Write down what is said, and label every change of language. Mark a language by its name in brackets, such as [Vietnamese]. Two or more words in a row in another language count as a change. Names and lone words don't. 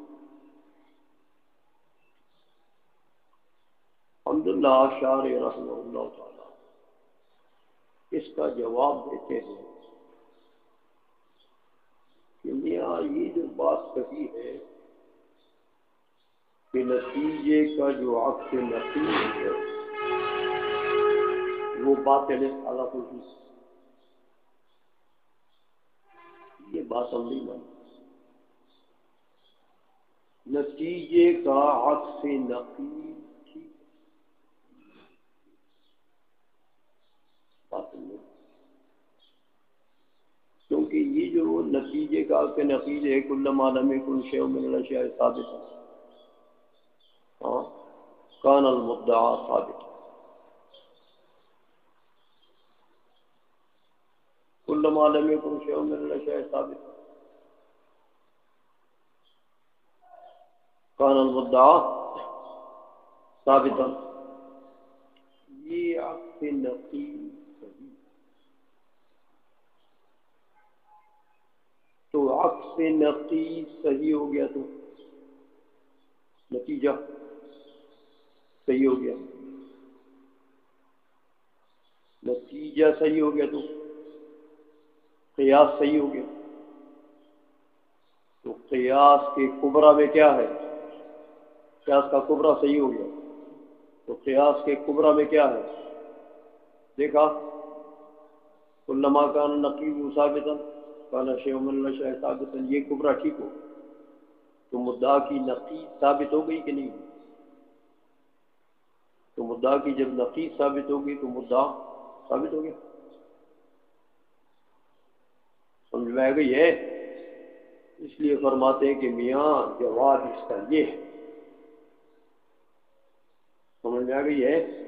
[Urdu] الحمدللہ شارح [Arabic] رحمہ اللہ تعالی [Urdu] اس کا جواب دیتے ہیں کہ میاں یہ جو بات کہی ہے کہ نتیجے کا جو عکس نقیض ہے وہ باطل ہے، اللہ کو یہ بات ہم نہیں مانتے۔ نتیجے کا عکس نقیض ٹھیک باطل نہیں، کیونکہ یہ جو نتیجے کا عکس نقیض ہے [Arabic] کلما لم یکن شیء من الاشیاء ثابت، کان المدعا ثابت، کلما لم یکن شیء من الاشیاء ثابت کان المدعا ثابتا، [Urdu] یہ عکس نقیض صحیح، تو عکس نقیض صحیح ہو گیا تو نتیجہ صحیح ہو گیا، نتیجہ صحیح ہو گیا تو قیاس صحیح ہو گیا، تو قیاس کے کبرا میں کیا ہے؟ قیاس کا کبرا صحیح ہو گیا، تو قیاس کے کبرا میں کیا ہے؟ [Arabic] دیکھا کلما کان النقیض ثابتا کان شیء من الاشیاء ثابتا، [Urdu] یہ کبرا ٹھیک ہو تو مدعا کی نقیض ثابت ہو گئی کہ نہیں؟ تو مدعا کی جب نقیض ثابت ہوگی تو مدعا ثابت ہو گیا، سمجھ میں آ گئی ہے؟ اس لیے فرماتے ہیں کہ میاں جواب اس کا یہ ہے، سمجھ میں آ گئی ہے